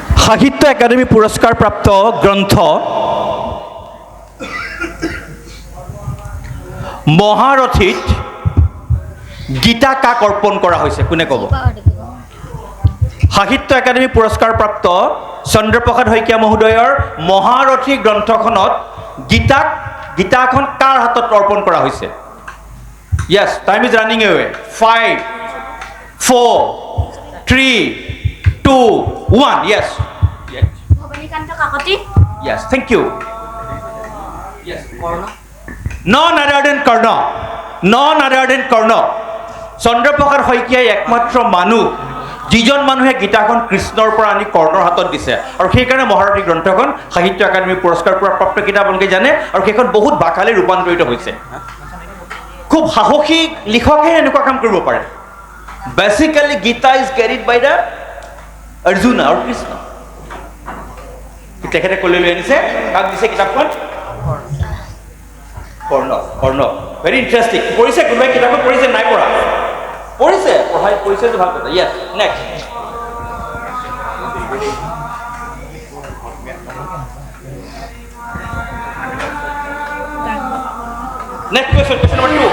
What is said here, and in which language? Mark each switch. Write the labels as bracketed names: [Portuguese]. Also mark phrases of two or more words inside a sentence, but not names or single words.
[Assamese] সাহিত্য একাডেমি পুৰস্কাৰপ্ৰাপ্ত গ্ৰন্থ মহাৰথীত গীতা কাক অৰ্পণ কৰা হৈছে কোনে ক'ব সাহিত্য একাডেমি পুৰস্কাৰপ্ৰাপ্ত চন্দ্ৰপ্ৰসাদ শইকীয়া মহোদয়ৰ মহাৰথী গ্ৰন্থখনত গীতাখন কাৰ হাতত অৰ্পণ কৰা হৈছে [English] Yes, time is running away. 5, 4, 3, 2, 1. Yes. Yes, thank you. Yes. None other than Karna. None other than Karna. [Assamese] চন্দ্ৰপ্ৰসাদ শইকীয়াই একমাত্ৰ মানুহ যিজন মানুহে গীতাখন কৃষ্ণৰ পৰা আনি কৰ্ণৰ হাতত দিছে আৰু সেইকাৰণে মহাৰথী গ্ৰন্থখন সাহিত্য একাডেমি পুৰস্কাৰ প্ৰাপ্ত কিতাপ আপোনালোকে জানে আৰু সেইখন বহুত ভাষালৈ ৰূপান্তৰিত হৈছে খুব সাহসী লিখকহে এনেকুৱা কাম কৰিব পাৰে [English] basically Gita is carried by the Arjuna [Assamese] আৰু কৃষ্ণ তেখেতে ক'লৈ লৈ আনিছে কাক দিছে কিতাপখন কৰ্ণ [English] very interesting [Assamese] পঢ়িছে কোনোবাই কিতাপখন পঢ়িছে নাই পঢ়া পঢ়িছে পঢ়িছে তো ভাল কথা [English] yes next Next question, question number 2.